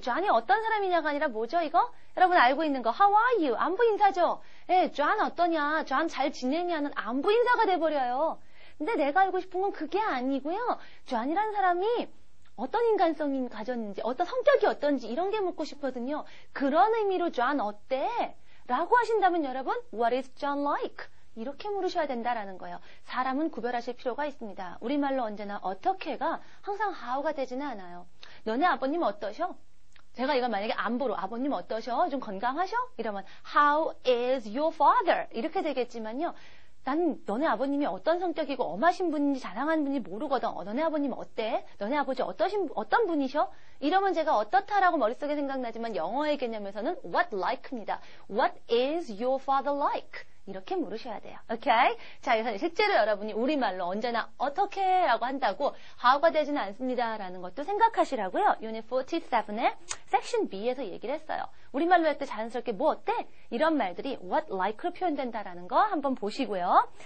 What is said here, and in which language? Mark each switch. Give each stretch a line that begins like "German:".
Korean: John이 어떤 사람이냐가 아니라 뭐죠 이거? 여러분 알고 있는 거
English: How are you?
Korean: 안부 인사죠. 예, John 어떠냐? John 잘 지내냐는 안부 인사가 돼버려요. 근데 내가 알고 싶은 건 그게 아니고요. John이라는 사람이 어떤 인간성이 가졌는지, 어떤 성격이 어떤지 이런 게 묻고 싶거든요. 그런 의미로 John 어때? 라고 하신다면 여러분,
English: What is John like?
Korean: 이렇게 물으셔야 된다라는 거예요. 사람은 구별하실 필요가 있습니다. 우리말로 언제나 어떻게가 항상 how가 되지는 않아요. 너네 아버님 어떠셔? 제가 이거 만약에 안보로 아버님 어떠셔? 좀 건강하셔? 이러면
English: How is your father?
Korean: 이렇게 되겠지만요. 난 너네 아버님이 어떤 성격이고 엄하신 분인지 자상한 분인지 모르거든. 너네 아버님 어때? 너네 아버지 어떤 분이셔? 이러면 제가 어떻다라고 머릿속에 생각나지만 영어의 개념에서는 what like입니다.
English: What is your father like?
Korean: 이렇게 물으셔야 돼요. 오케이? 자, 그래서 실제로 여러분이 우리말로 언제나 어떻게 라고 한다고 how가 되지는 않습니다. 라는 것도 생각하시라고요. Unit 47의 Section B에서 얘기를 했어요. 우리말로 할 때 자연스럽게 뭐 어때? 이런 말들이 what like로 표현된다라는 거 한번 보시고요.